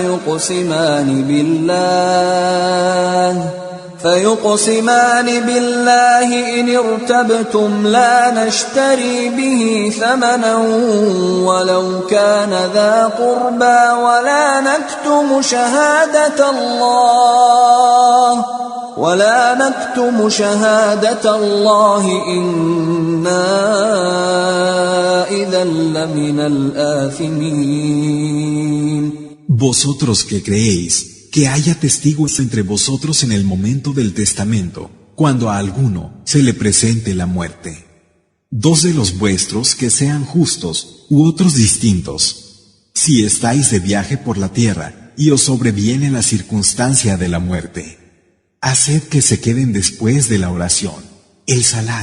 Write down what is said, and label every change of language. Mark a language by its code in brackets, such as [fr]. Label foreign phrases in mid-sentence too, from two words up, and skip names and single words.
[ar] فيقسمان بالله إن ارتبتم لا نشتري به ثمنا ولو كان ذا قربى ولا نكتم شهادة الله إنا إذا لمن الآثمين. [es] Vosotros que creéis, que haya testigos entre vosotros en el momento del testamento, cuando a alguno se le presente la muerte. Dos de los vuestros que sean justos u otros distintos. Si estáis de viaje por la tierra y os sobreviene la circunstancia de la muerte, haced que se queden después de la oración, el salat.